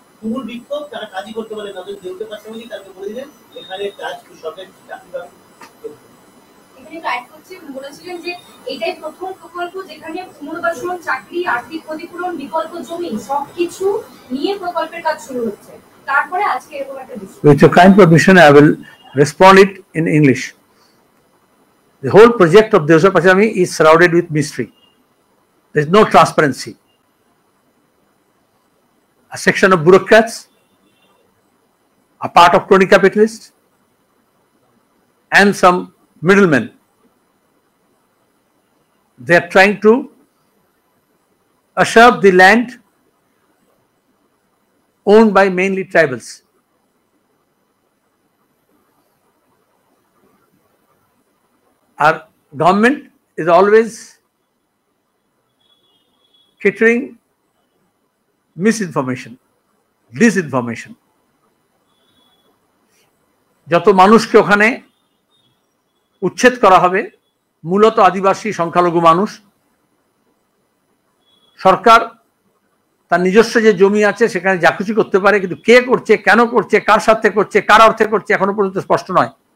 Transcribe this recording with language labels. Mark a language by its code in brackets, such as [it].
[bn] তুমুল বিক্ষোভ, তারা কাজই করতে পারে না। দেউচা পাচামি তাকে বলে দিলেন এখানে কাজ সরকারি চাকরি পাবেন। এখানে অ্যাড করছে, বলেছিলেন যে এটাই প্রথম প্রকল্প যেখানে পুনর্বাসন, চাকরি, আর্থিক ক্ষতিপূরণ, বিকল্প জমি সবকিছু নিয়ে প্রকল্পের কাজ শুরু হচ্ছে। তারপরে আজকে এরকম একটা বিষয়। [en] With your kind permission, I will respond it in English. The whole project of Deusha Pachami is surrounded with mystery. There is no transparency. A section of bureaucrats, a part of crony capitalists, and some middlemen. They are trying to usurp the land owned by mainly tribals. Our government is always catering misinformation, disinformation. [bn] যত মানুষকে ওখানে উচ্ছেদ করা হবে, মূলত আদিবাসী সংখ্যালঘু মানুষ, সরকার তার নিজস্ব যে জমি আছে সেখানে যা কিছু করতে পারে, কিন্তু কে করছে, কেন করছে, কার সাথে করছে, কার অর্থে করছে এখনো পর্যন্ত স্পষ্ট নয়।